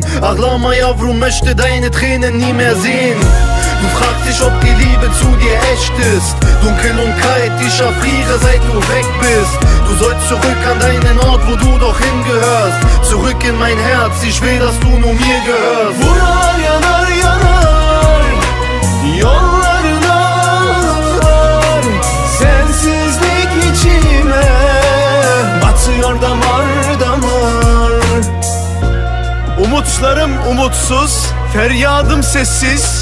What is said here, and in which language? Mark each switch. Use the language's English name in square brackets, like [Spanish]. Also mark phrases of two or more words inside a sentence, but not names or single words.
[Turkish] Achlama Yavrum [German] möchte deine Tränen nie mehr sehen. Du fragst dich, ob die Liebe zu dir echt ist. Dunkel und kalt, ich erfriere, seit du weg bist. Du sollst zurück an deinen Ort, wo du doch hingehörst. Zurück in mein Herz, ich will, dass du nur mir gehörst. [Turkish] Vurar yanar yanar, yollarına ağlar. Sensizlik içime batıyor damar damar. Umutlarım umutsuz, feryadım sessiz.